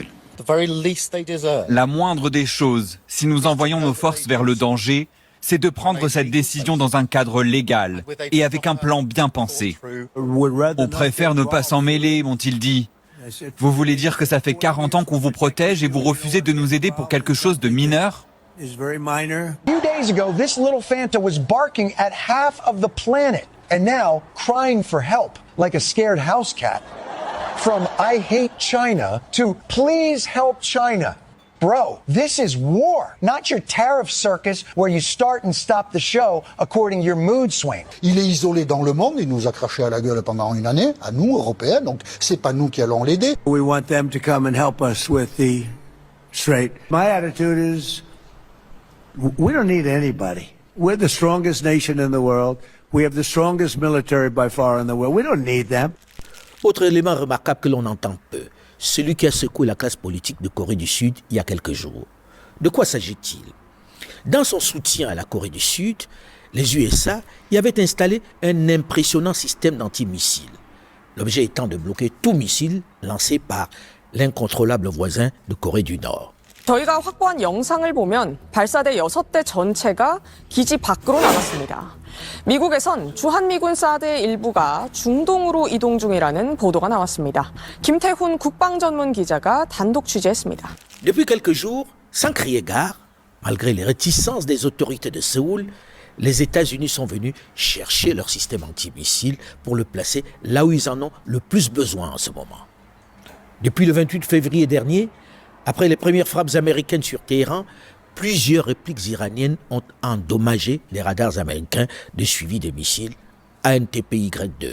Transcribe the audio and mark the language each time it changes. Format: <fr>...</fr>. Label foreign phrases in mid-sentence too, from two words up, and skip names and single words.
<fr>La moindre des choses, si nous envoyons nos forces vers le danger, c'est de prendre cette décision dans un cadre légal et avec un plan bien pensé. On préfère ne pas s'en mêler, m'ont-ils dit. Vous voulez dire que ça fait 40 ans qu'on vous protège et vous refusez de nous aider pour quelque chose de mineur?</fr> <en>A few days ago, this little Fanta was barking at half of the planet and now crying for help like a scared house cat. From I hate China to please help China. Bro, this is war, not your tariff circus where you start and stop the show according to your mood swing.</en> <fr>Il est isolé dans le monde, il nous a craché à la gueule pendant une année, à nous, Européens, donc c'est pas nous qui allons l'aider.</fr> <en>We want them to come and help us with the strait. My attitude is, we don't need anybody. We're the strongest nation in the world. We have the strongest military by far in the world. We don't need them.</en> <fr>Autre élément remarquable que l'on entend peu, celui qui a secoué la classe politique de Corée du Sud il y a quelques jours. De quoi s'agit-il? Dans son soutien à la Corée du Sud, les USA y avaient installé un impressionnant système d'antimissiles. L'objet étant de bloquer tout missile lancé par l'incontrôlable voisin de Corée du Nord.</fr> <ko>저희가 확보한 영상을 보면 발사대 6대 전체가 기지 밖으로 나갔습니다. 미국에선 주한미군 사드의 일부가 중동으로 이동 중이라는 보도가 나왔습니다. 김태훈 국방전문 기자가 단독 취재했습니다.</ko> <fr>Depuis quelques jours, sans crier gare, malgré les réticences des autorités de Séoul, les États-Unis sont venus chercher leur système antimissile pour le placer là où ils en ont le plus besoin en ce moment. Depuis le 28 février dernier, après les premières frappes américaines sur Téhéran, plusieurs répliques iraniennes ont endommagé les radars américains de suivi des missiles ANTPY-2.</fr>